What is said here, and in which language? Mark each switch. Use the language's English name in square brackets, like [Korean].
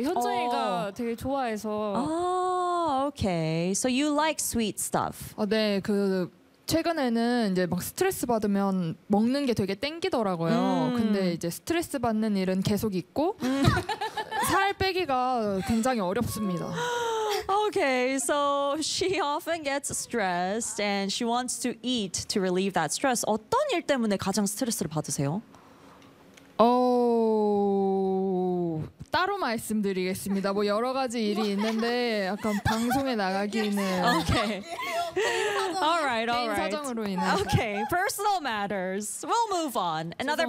[Korean] 네, 현정이가 되게 좋아해서. [English] Okay. So you like sweet stuff. [Korean] 네, 그 최근에는 이제 막 스트레스 받으면 먹는 게 되게 땡기더라고요. 근데 이제 스트레스 받는 일은 계속 있고 살 빼기가 굉장히 어렵습니다. [English] Okay, so she often gets stressed and she wants to eat to relieve that stress. [Korean] 어떤 일 때문에 가장 스트레스를 받으세요? 따로 말씀드리겠습니다. 뭐 여러 가지 일이 있는데 약간 방송에 나가기는 [English] okay. All right, all right. [Korean] 개인 사정으로 인해서. [English] Okay, personal matters. We'll move on. Another